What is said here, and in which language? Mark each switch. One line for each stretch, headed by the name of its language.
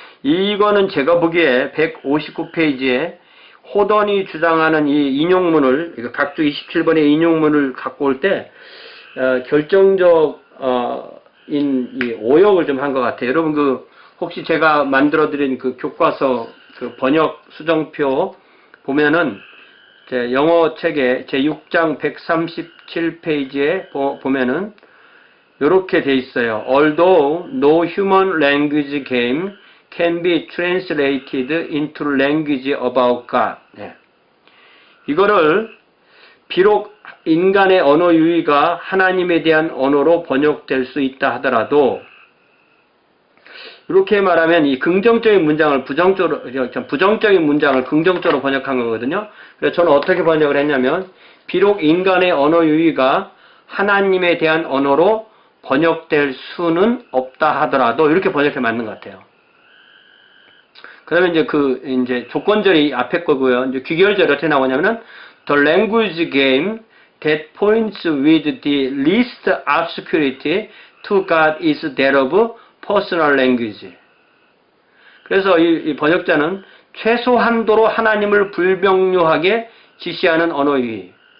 Korean: 이거는 제가 보기에 159페이지에 호던이 주장하는 이 인용문을 각주 27번의 인용문을 갖고 올 때 결정적인 이 오역을 좀 한 것 같아요. 여러분 혹시 제가 만들어드린 그 교과서 그 번역 수정표 보면은 제 영어 책에 제 6장 137페이지에 보면은 이렇게 돼 있어요.
English: Although no human language game can be translated into language about God.
Korean: 이거를 비록 인간의 언어 유희가 하나님에 대한 언어로 번역될 수 있다 하더라도 이렇게 말하면 이 긍정적인 문장을 부정적인 문장을 긍정적으로 번역한 거거든요. 그래서 저는 어떻게 번역을 했냐면 비록 인간의 언어 유희가 하나님에 대한 언어로 번역될 수는 없다 하더라도 이렇게 번역해 맞는 것 같아요. 그다음에 이제 조건절이 앞에 거고요. 이제 귀결절이 어떻게 나오냐면은
English: the language game that points with the least obscurity to God is that of personal language.
Korean: 그래서 이 번역자는 최소한도로 하나님을 불명료하게 지시하는 언어 유희.